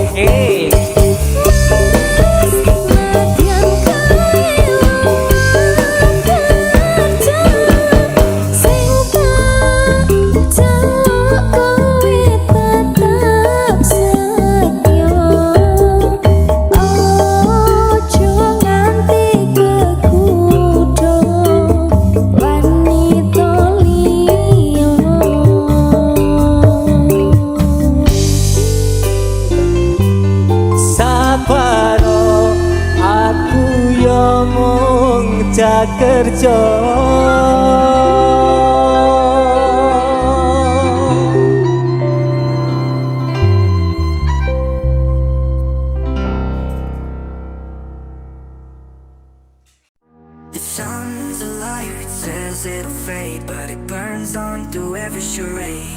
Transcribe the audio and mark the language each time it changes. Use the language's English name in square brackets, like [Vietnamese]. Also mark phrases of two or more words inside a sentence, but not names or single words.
[Javanese] Nadyan kae kerja sing tak jaluk kowe tetep setya ojo nganti kekudo wanita liya. Sabaro aku yo mung cah kerja. [English] The sun's alive, it says it'll fade, but it burns on through every charade.